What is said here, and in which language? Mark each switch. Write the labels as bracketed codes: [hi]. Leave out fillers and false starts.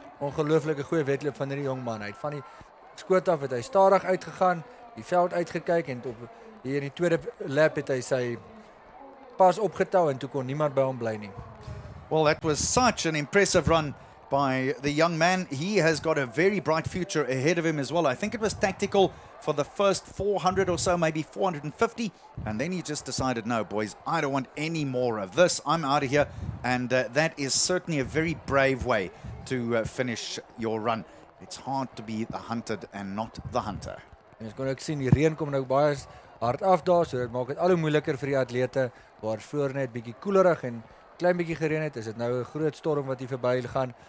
[af] Ongelooflike goeie wedloop van hierdie jong man. Hy het van die skoot af het hy stadig uitgegaan, die veld uitgekyk en op hier in die tweede lap het hy sy pas opgetou en toe kon niemand by hom bly nie. [en] Well, that was such an impressive run by the young man. He has got a very bright future ahead of him as well. I think it was tactical for the first 400 or so, maybe 450. And then he just decided, no, boys, I don't want any more of this. I'm out of here. And that is certainly a very brave way to finish your run. It's hard to be the hunted and not the hunter. [af] En ons kon ook sien die reën kom nou baie hard af daar, so dit maak dit al hoe moeiliker vir die atlete waar voor net bietjie koelerig en klein bietjie gereën het. Is dit nou 'n groot storm wat hier verby gaan.